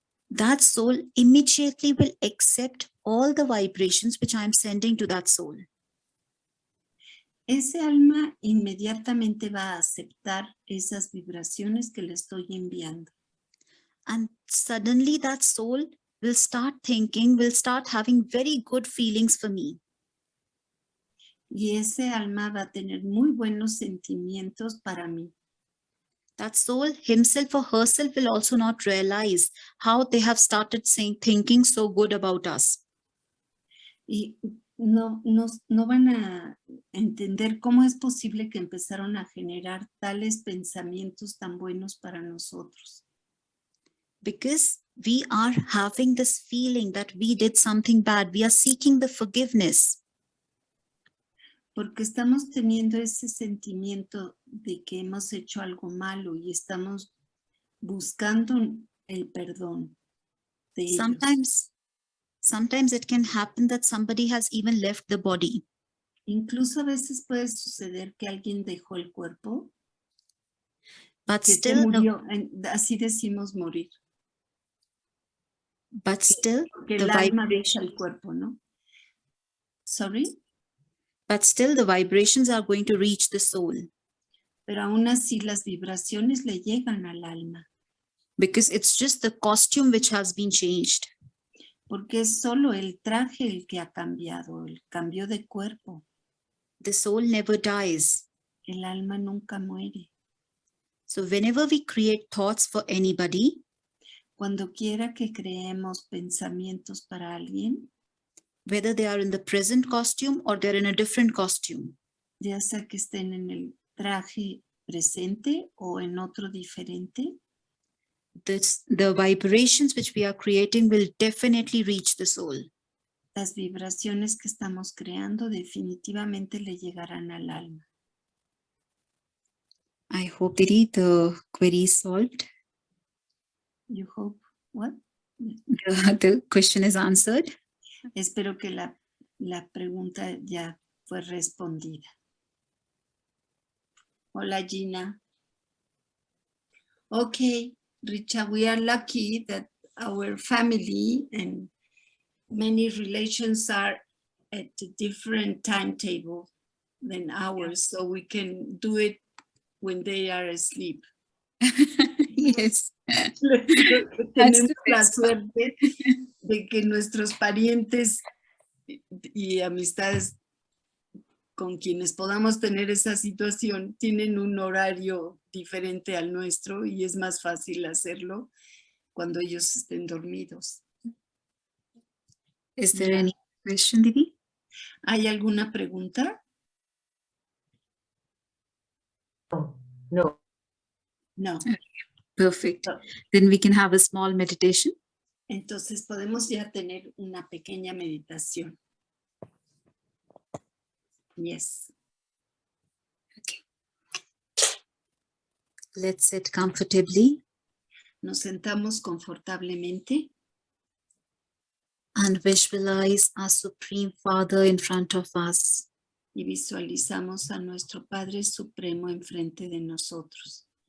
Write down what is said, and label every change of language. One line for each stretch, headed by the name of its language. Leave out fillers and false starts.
English: that soul immediately will accept all the vibrations which I am sending to that soul.
Spanish: Ese alma inmediatamente va a aceptar esas vibraciones que le estoy enviando.
English: And suddenly that soul will start thinking, will start having very good feelings for me.
Spanish: Y ese alma va a tener muy buenos sentimientos para mí.
English: That soul himself or herself will also not realize how they have started thinking so good about us.
Spanish: Y no van a entender cómo es posible que empezaron a generar tales pensamientos tan buenos para nosotros.
English: Because we are having this feeling that we did something bad. We are seeking the forgiveness.
Spanish: Porque estamos teniendo ese sentimiento de que hemos hecho algo malo y estamos buscando el perdón de ellos.
English: Sometimes it can happen that somebody has even left the body.
Spanish: Incluso a veces puede suceder que alguien dejó el cuerpo,
English: but
Spanish: que
English: still
Spanish: se murió, así decimos morir.
English: But still
Spanish: que el alma deja el cuerpo, ¿no?
English: Sorry? But still the vibrations are going to reach the soul.
Spanish: Pero aún así las vibraciones le llegan al alma.
English: Because it's just the costume which has been changed.
Spanish: Porque es solo el traje el que ha cambiado, el cambio de cuerpo.
English: The soul never dies.
Spanish: El alma nunca muere.
English: So whenever we create thoughts for anybody,
Spanish: cuando quiera que creemos pensamientos para alguien,
English: whether they are in the present costume or they're in a different costume,
Spanish: ya sea que estén en el traje presente o en otro diferente,
English: the vibrations which we are creating will definitely reach the soul.
Spanish: Las vibraciones que estamos creando definitivamente le llegarán al alma.
English: I hope, Didi, the query is solved. You hope what? The question is answered.
Spanish: Espero que la pregunta ya fue respondida. Hola, Gina.
English: Okay, Richa, we are lucky that our family and many relations are at a different timetable than ours, so we can do it when they are asleep. Yes.
Spanish: Tenemos la suerte de que nuestros parientes y amistades con quienes podamos tener esa situación tienen un horario diferente al nuestro y es más fácil hacerlo cuando ellos estén dormidos.
English: Is there any question, Didi?
Spanish: ¿Hay alguna pregunta?
English: No. No. Perfect. No. Then we can have a small meditation.
Spanish: Entonces podemos ya tener una pequeña meditación.
English: Yes. Okay. Let's sit comfortably.
Spanish: Nos sentamos confortablemente.
English: And visualize our Supreme Father in front of us.
Spanish: Y y visualizamos a nuestro Padre Supremo enfrente de nosotros.